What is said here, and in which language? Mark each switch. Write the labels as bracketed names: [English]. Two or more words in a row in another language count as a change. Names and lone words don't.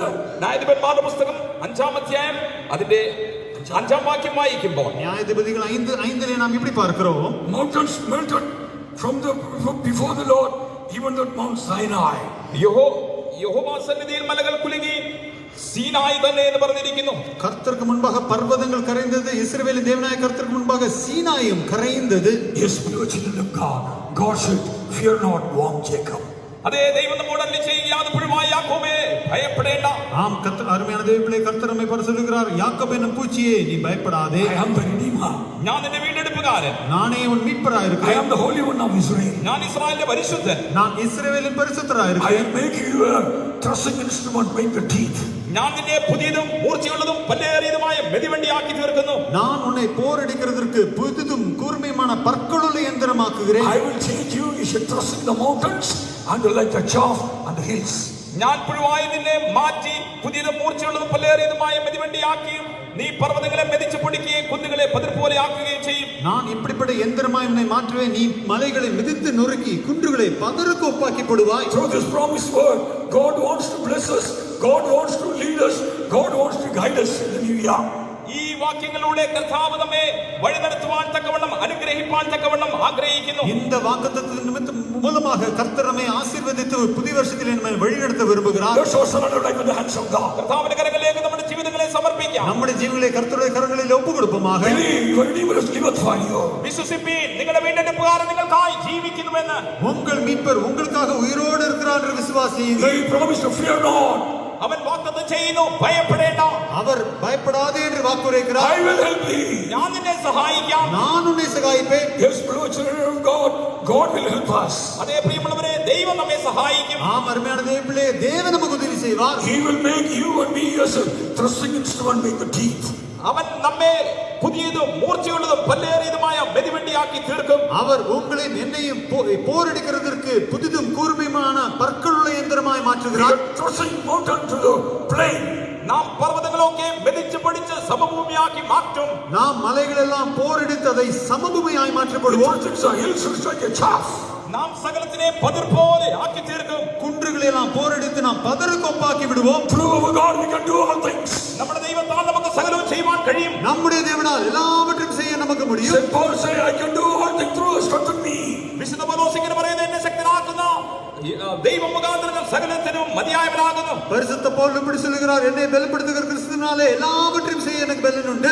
[Malayalam] ന്യായാധിപന്മാരുടെ പുസ്തകം 5-ാം അധ്യായം അതിന്റെ 5-ാം വാക്യം വായിക്കുമ്പോൾ [Tamil] நியாயாதிபதிகள் 5:5 நாம் இப்படி பார்க்கிறோம், [English] mountains melted from before the Lord, even that Mount Sinai. [Malayalam] യഹോവ സന്നിധിയിൽ മലകൾ കുലുങ്ങി, സീനായി തന്നെ എന്ന് പറഞ്ഞിരിക്കുന്നു. [Tamil] கர்த்தருக்கு முன்பாக பர்வதங்கள் கரைந்தது, இஸ்ரவேலின் தேவனாய கர்த்தருக்கு முன்பாக சீனாயும் கரைந்தது. [English] Yes, we are children of God. God said, fear not, warm Jacob. [Malayalam] അതേ ദൈവം നമ്മോട് അരുളി ചെയ്യുകയാണ്, പുഴുവായ യാക്കോബേ ഭയപ്പെടേണ്ട. [Tamil] ஆம், கர்த்தர் அருமையான தேவனே, கர்த்தர் நம்மை பார்த்து சொல்லுகிறார், யாக்கோபு என்னும் பூச்சியே நீ பயப்படாதே, [English] I am the Redeemer. [Malayalam] ഞാൻ നിന്റെ വീണ്ടെടുപ്പുകാരൻ, [Tamil] நானே உன் மீட்பராய் [English] I [Tamil] இருக்கிறேன், [English] am the Holy One of Israel. [Malayalam] ഞാൻ ഇസ്രായേലിന്റെ പരിശുദ്ധൻ, [Tamil] நான் இஸ்ரவேலின் பரிசுத்தராய் [English] I [Tamil] இருக்கிறேன், [English] will make you a thrusting instrument, make the teeth. [Malayalam] ഞാൻ നിന്നെ പുതിയതും മൂർച്ചയുള്ളതും പല്ലേറിയതുമായ മെതിവണ്ടിയാക്കി തീർക്കുന്നു. [Tamil] நான் உன்னை போரடிக்கிறதற்கு புதிதும் கூர்மையுமான பற்களுள்ள யந்திரமாக்குகிறேன். [English] I will change you, you should thrust in the mountains and like the chaff on the hills. [Malayalam] ഞാൻ പുഴുവായി നിന്നെ മാറ്റി പുതിയതും മൂർച്ചയുള്ളതും പല്ലേറിയതുമായ മെതിവണ്ടിയാക്കിയും നീ പർവ്വതങ്ങളെ മെതിച്ചു പൊടിക്കുകയും കുന്നുകളെ പതിർ പോലെ ആക്കുകയും ചെയ്യും. [Tamil] நான் இப்படிப்பட்ட யந்திரமாய் உன்னை மாற்றுவேன், நீ மலைகளை மிதித்து நொறுக்கி குன்றுகளை பதருக்கு ஒப்பாக்கி போடுவாய். [English] Through this promised word, God wants to bless us, God wants to lead us, God wants to guide us in the new year. [Malayalam] ഈ വാക്യങ്ങളിലൂടെ കർത്താവ് നമ്മെ വഴി നടത്തുവാൻ തക്കവണ്ണം, അനുഗ്രഹിപ്പാൻ തക്കവണ്ണം ആഗ്രഹിക്കുന്നു. [Tamil] இந்த வாக்குத்தத்தத்தின் நிமித்தம் மூலமாக கர்த்தர் நம்மை ஆசீர்வதித்து புதிய வருஷத்தில் நம்மை வழிநடத்த விரும்புகிறார். [English] Let's all surrender like in the hands of God. [Malayalam] കർത്താവിന്റെ കരങ്ങളിലേക്ക് നമ്മുടെ ജീവിതങ്ങളെ സമർപ്പിക്കാം. സമർപ്പിക്കാം. [Tamil] நம்முடைய ஜீவங்களை கர்த்தருடைய கரங்களில் ஒப்பு கொடுப்போமாக. [English] Believe your Redeemer is liveth for you. [Malayalam] വിശ്വസിപ്പീൻ, നിങ്ങളുടെ വീണ്ടെടുപ്പുകാരൻ നിങ്ങൾക്കായി ജീവിക്കുന്നുവെന്ന്. [Tamil] உங்கள் மீட்பர் உங்களுக்காக உயிரோடு இருக்கிறார் என்று விசுவாசியுங்கள். [English] He promised to fear not. [Malayalam] അവൻ വാഗ്ദത്തം ചെയ്യുന്നു, ഭയപ്പെടേണ്ട. [Tamil] அவர் பயப்படாதே என்று வாக்குரைக்கிறார். [English] I will help thee. [Malayalam] ഞാൻ നിന്നെ സഹായിക്കാം. [Tamil] நான் உன்னை சகாயிப்பேன். [English] Yes, beloved children of God, God will help us. [Malayalam] അതേ പ്രിയമുള്ളവരെ, ദൈവം നമ്മെ സഹായിക്കും. [Tamil] ஆம் அருமையான தேவனே, தேவன் நமக்கு உதவி செய்வார். [English] He will make you and me as a thrusting instrument with the teeth. [Malayalam] അവൻ നമ്മെ പുതിയതും മൂർച്ചയുള്ളതും പല്ലേറിയതുമായ മെതിവണ്ടിയാക്കി തീർക്കും. [Tamil] அவர் உங்களையும் என்னையும் போரடிக்கிறதற்கு புதிதும் கூர்மையுமான பற்களுள்ள யந்திரமாய் மாற்றுகிறார். [English] Thrusting mountain to the plain. [Malayalam] നാം പർവ്വതങ്ങളൊക്കെ മെതിച്ചു പഠിച്ച് സമഭൂമിയാക്കി മാറ്റും. [Tamil] நாம் மலைகள் எல்லாம் போரடித்து அதை சமபூமியாய் மாற்றப்படுவோம். [English] Hills is like a chaff. [Malayalam] നാം സകലത്തിനെ പതിർ പോലെ ആക്കി തീർക്കും. [Tamil] குன்றுகளை எல்லாம் போரடித்து நாம் பதறுகொப்பாக்கி விடுவோம். [English] Through our God we can do all things. [Malayalam] നമ്മുടെ ദൈവത്താൽ നമുക്ക് സകലവും ചെയ്യുവാൻ കഴിയും. [Tamil] நம்முடைய தேவனால் எல்லாவற்றையும் செய்ய நமக்கு முடியும். [English] Saint Paul say, I can do all things through Christ strengthen me. [Malayalam] വിശുദ്ധ പൗലോസ് ഇങ്ങനെ പറയുന്നത്, എന്നെ ശക്തനാക്കുന്ന ദൈവം മുഖാന്തരം സകലത്തിനും മതിയായവനാകുന്നു. [Tamil] பரிசுத்த பவுல் இப்படி சொல்கிறார், என்னை பலப்படுத்துகிற கிறிஸ்துவினாலே எல்லாவற்றையும் செய்ய எனக்கு பலன் உண்டு.